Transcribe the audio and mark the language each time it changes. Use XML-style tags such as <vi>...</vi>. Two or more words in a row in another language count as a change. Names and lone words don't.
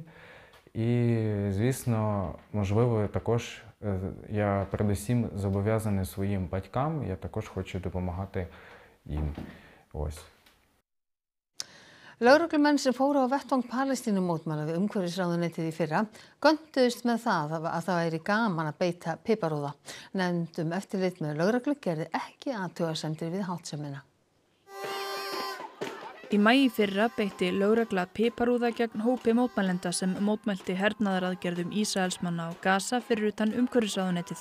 <uk>І, звісно, можливо, також я передусім зобов'язаний своїм батькам, я також хочу допомагати їм. Ось.</uk> <is>Lögreglumenn sem fóru á vettvang Palestínumótmæla við umhverfisráðuneytið í fyrra göntuðust með það að það væri gaman að beita piparúða. Nefnd eftirlit með lögreglu gerði ekki athugasemdir við háttsemina. Í maí í fyrra beitti lögregla piparúða gegn hópi mótmælenda sem mótmælti hernaðaraðgerðum Ísraelsmanna á Gaza fyrir utan umhverfisráðuneytið.</is>